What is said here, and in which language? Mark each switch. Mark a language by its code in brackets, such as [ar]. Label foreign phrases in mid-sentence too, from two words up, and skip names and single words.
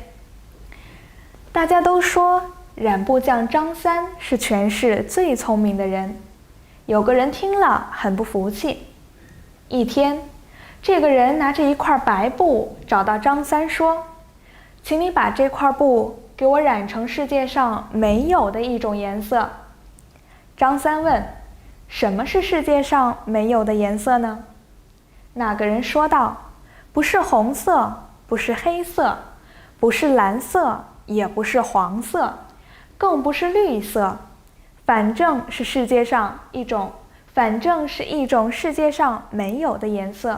[zh] 大家都說染布匠張三是全市最聰明的人，有個人聽了很不服氣。一天，這個人拿着一塊白布找到張三說，請你把這塊布給我染成世界上沒有的一種顏色。張三問，什麼是世界上沒有的顏色呢？那個人說道，不是紅色，不是黑色，不是藍色，也不是黃色，更不是綠色，反正是一種世界上没有的顏色。